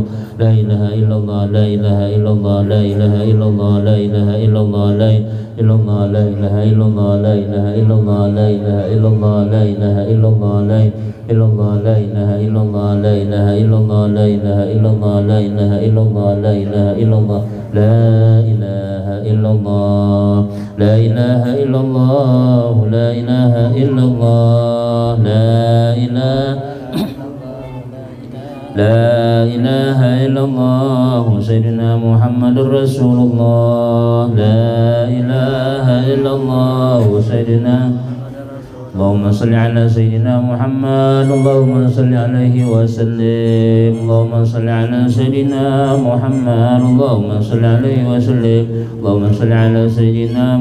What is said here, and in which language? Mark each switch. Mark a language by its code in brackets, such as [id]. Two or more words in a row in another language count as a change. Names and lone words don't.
[ar] لا إله إلا الله لا إله إلا الله لا إله إلا الله لا إله إلا الله لا إلا الله لا إله إلا الله لا إله إلا الله لا إله إلا الله لا إله إلا الله لا إلا الله لا إله إلا الله لا إله إلا الله لا إله إلا الله لا إله إلا الله لا إله إلا الله لا إله إلا الله لا إله إلا الله لا إله إلا الله لا إله لا إله إلا الله سيدنا محمد رسول الله لا إله إلا الله سيدنا اللهم صل على سيدنا محمد اللهم صل عليه وسلم اللهم صل على سيدنا محمد اللهم صل عليه وسلم اللهم صل على سيدنا